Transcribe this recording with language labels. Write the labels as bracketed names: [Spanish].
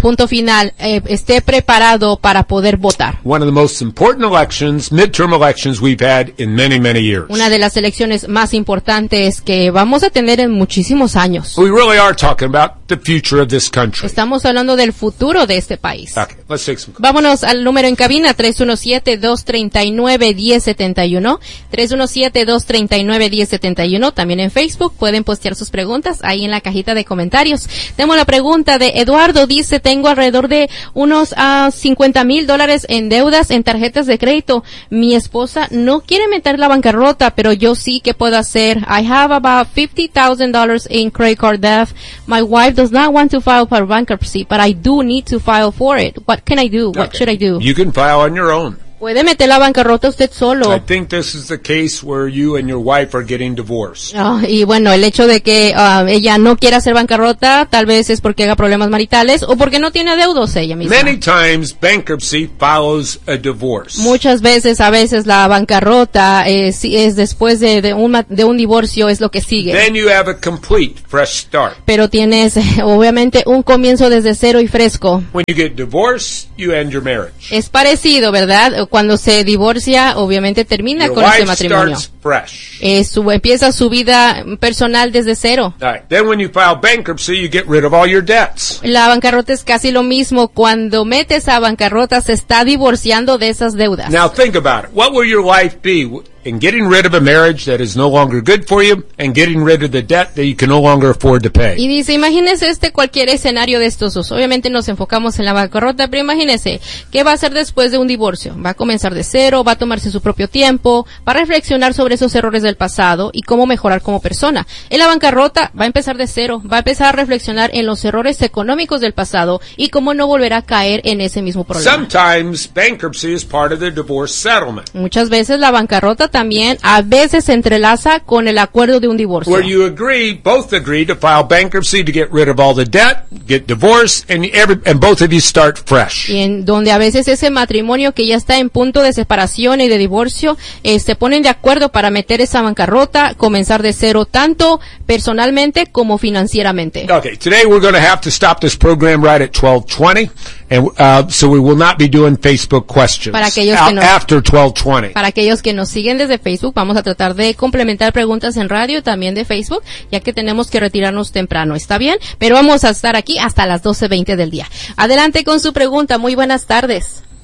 [Spanish] Punto final, esté preparado para poder votar. [English] One of the most important elections, midterm elections we've had in many, many years. [Spanish] Una de las elecciones más importantes que vamos a tener en muchísimos años. [English] We really are talking about the future of this country. [Spanish] Estamos hablando del futuro de este país. [English] Okay, let's take some. [Spanish] Vámonos al número en cabina, 317-239-1071. 317-239-1071. También en Facebook pueden postear sus preguntas ahí en la cajita de comentarios. Tengo la pregunta de Eduardo, dice, tengo alrededor de unos $50,000 en deudas en tarjetas de crédito. Mi esposa no quiere meter la bancarrota, pero yo sí que puedo hacer. [English] I have about $50,000 in credit card debt. My wife does not want to file for bankruptcy, but I do need to file for it. What can I do? What okay. should I do? You can file on your own. [Spanish] Puede meter la bancarrota usted solo. [English] I think this is the case where you and your wife are getting divorced. [Spanish] Y bueno, el hecho de que ella no quiera hacer bancarrota, tal vez es porque haga problemas maritales o porque no tiene deudos ella misma. [English] Many times bankruptcy follows a divorce. [Spanish] Muchas veces, a veces la bancarrota es después de un divorcio es lo que sigue. [English] Then you have a complete fresh start. [Spanish] Pero tienes obviamente un comienzo desde cero y fresco. [English] When you get divorced, you end your marriage. [Spanish] Es parecido, ¿verdad? cuando se divorcia, obviamente termina [English] your [Spanish] con ese matrimonio. Empieza su vida personal desde cero. [English] Right. Then when you file bankruptcy, you get rid of all your debts. [Spanish] La bancarrota es casi lo mismo. Cuando metes a bancarrota, se está divorciando de esas deudas. [English] Now think about it. What will your life be in getting rid of a marriage that is no longer good for you and getting rid of the debt that you can no longer afford to pay? [Spanish] Y dice, imagínese este cualquier escenario de estos dos. Obviamente nos enfocamos en la bancarrota, pero imagínese, ¿qué va a hacer después de un divorcio? ¿Va a comenzar de cero? ¿Va a tomarse su propio tiempo? ¿Va a reflexionar sobre esos errores del pasado y cómo mejorar como persona? En la bancarrota va a empezar de cero, va a empezar a reflexionar en los errores económicos del pasado y cómo no volver a caer en ese mismo problema. [English] Sometimes bankruptcy is part of the divorce settlement. [Spanish] Muchas veces la bancarrota también a veces se entrelaza con el acuerdo de un divorcio. [English] Where you agree, both agree to file bankruptcy to get rid of all the debt, get divorced, and both of you start fresh. [Spanish] Y en donde a veces ese matrimonio que ya está en punto de separación y de divorcio, se ponen de acuerdo para meter esa bancarrota, comenzar de cero tanto personalmente como financieramente. [English] Okay, today we're going to have to stop this program right at 12:20. And so we will not be doing Facebook questions [Spanish] para aquellos que nos, [English] after 12:20. [Spanish] Para aquellos que nos siguen desde Facebook, vamos a tratar de complementar preguntas en radio también de Facebook, ya que tenemos que retirarnos temprano, ¿está bien? Pero vamos a estar aquí hasta las 12:20 del día. Adelante con su pregunta, muy buenas tardes.